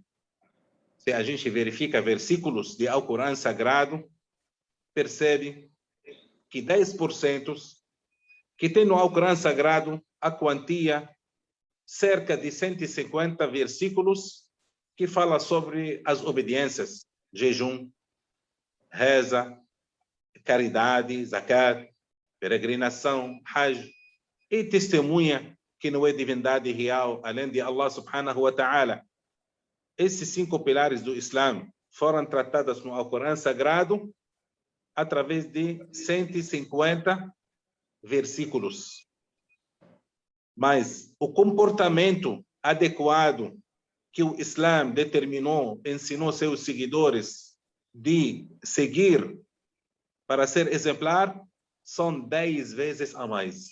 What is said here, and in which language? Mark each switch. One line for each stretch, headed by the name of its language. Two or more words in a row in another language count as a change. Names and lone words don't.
Portuguese: Se a gente verifica versículos de Alcorão Sagrado, percebe que 10% que tem no Alcorão Sagrado a quantia cerca de 150 versículos que fala sobre as obediências, jejum, reza, caridade, zakat, peregrinação, hajj, e testemunha que não é divindade real, além de Allah
Arabic: سبحانه وتعالى.
Portuguese: Esses 5 pilares do Islã foram tratados no Alcorão Sagrado através de 150 versículos. Mas o comportamento adequado que o Islã determinou, ensinou seus seguidores de seguir para ser exemplar, são 10 vezes a mais.